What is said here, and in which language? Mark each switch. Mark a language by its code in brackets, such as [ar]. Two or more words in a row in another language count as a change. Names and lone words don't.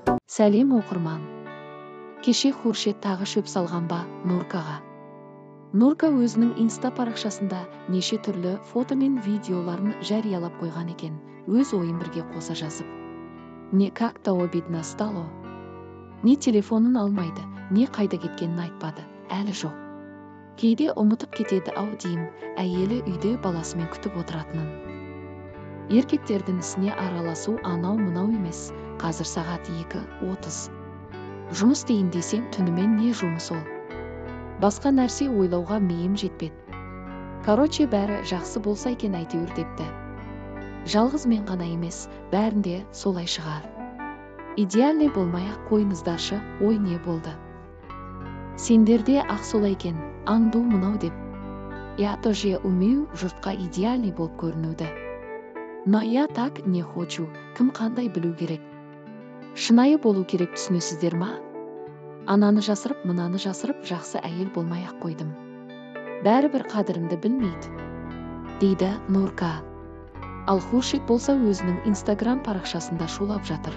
[kk] Сәлем оқырман. Кеше Хуршет тағы шөп салған ба Нуркаға? Нурка өзінің инста парақшасында неше түрлі фото мен видеоларын жариялап қойған екен, өз ойын бірге қоса жазып. [ru] Не как-то обидно стало. [kk] Не телефонын алмайды, не қайда кеткенін айтпады, әлі жоқ. Кейде ұмытып кетеді ау деймін, әйелі үйде баласымен күтіп отыратынын. Еркектердің ісіне араласу анау-мынау емес, қазір сағат 2:30. Жұмыс дейін десем түнімен не жұмыс ол? Басқа нәрсе ойлауға миым жетпеді. Короче, бәрі жақсы болса екен әйтеуір депті. Жалғыз мен ғана емес, бәрінде солай шығар. Идеальный болмай-ақ қойыңыздаршы, ой не болды? Сендерде ақ солай екен, аңду мынау деп. [ru] Я тоже умею [kk] жұртқа идеальный болып көрінуді. [ru] Но я так не хочу, [kk] кім қандай білу керек. Шынайы болу керек, түсінесіздер ма? Ананы жасырып, мынаны жасырып, жақсы әйел болмай-ақ қойдым. Бәрібір қадірімді білмейді, дейді Нурка. Ал Хуршет болса өзінің инстаграм парақшасында шулап жатыр.